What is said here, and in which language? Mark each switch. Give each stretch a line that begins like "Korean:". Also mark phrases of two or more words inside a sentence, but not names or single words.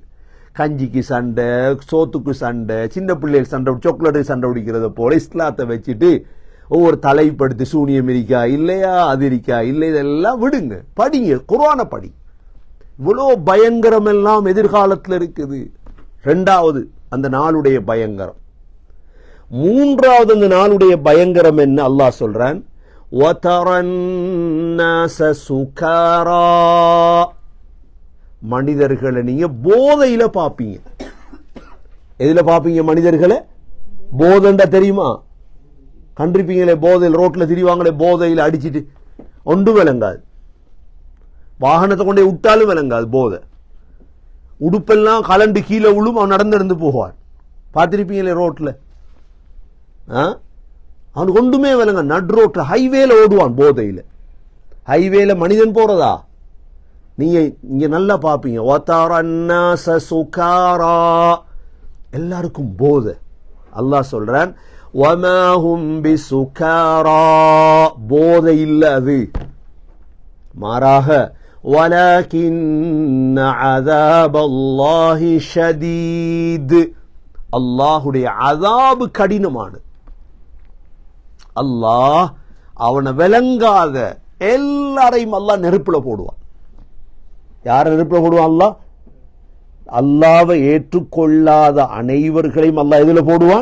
Tamil: கஞ்சிக்கு சண்டை, சோத்துக்கு சண்டை, சின்ன பிள்ளைகள் சண்டை, சாக்லேட்டுக்கு சண்டை பிடிக்கிறத போல இஸ்லாத்தை வச்சுட்டு ஒவ்வொரு தலைப்படுத்தி சூனியம் இருக்கா இல்லையா, அது இருக்கா இல்லை, இதெல்லாம் விடுங்க, படிங்க, குர்ஆனை படி. இவ்வளோ பயங்கரம் எல்லாம் எதிர்காலத்தில் இருக்குது. ரெண்டாவது அந்த நாளுடைய பயங்கரம். மூன்றாவது அந்த நாளுடைய பயங்கரம் என்ன? அல்லாஹ் சொல்றான்,
Arabic: وَتَرَى النَّاسَ سُكَارَى,
Tamil: மனிதர்களை நீங்க போதையில பாப்பீங்க. எதுல பாப்பீங்க மனிதர்களை? போதைண்டா தெரியுமா? கண்டிருப்பீங்களே, போதையில் ரோட்ல திரிவாங்களே, போதையில் அடிச்சிட்டு ஒன்று விளங்காது. வாகனத்தை கொண்டே விட்டாலும் விளங்காது. போதை உடுப்பெல்லாம் கலண்டு கீழே விழும், அவன் நடந்து போவான். பார்த்திருப்பீங்களே ரோட்ல. அவனுக்கு ஒன்றுமே விளங்க. நடு ரோட்ல ஹைவேல ஓடுவான் போதையில. ஹைவேல மனிதன் போறதா? நீங்க இங்க நல்லா பாப்பீங்க. எல்லாருக்கும் போதை. அல்லாஹ் சொல்றான்,
Arabic: وَمَا هُمْ بِسُكَارَى,
Tamil: போதை இல்ல அது, மாறாக
Arabic: وَلَكِنَّ عَذَابَ اللَّهِ شَدِيدٌ,
Tamil: அல்லாஹுடைய அதாபு கடினமானது. அல்லாஹ் அவனை விளங்காத எல்லாரையும் அல்லாஹ் நெருப்புல போடுவான். யார நெருப்புல போடுவான்? அல்லாஹ் அல்லாஹ்வை ஏற்றுக்கொள்ளாத அனைவர்களையும் அல்லாஹ் எதுல போடுவான்?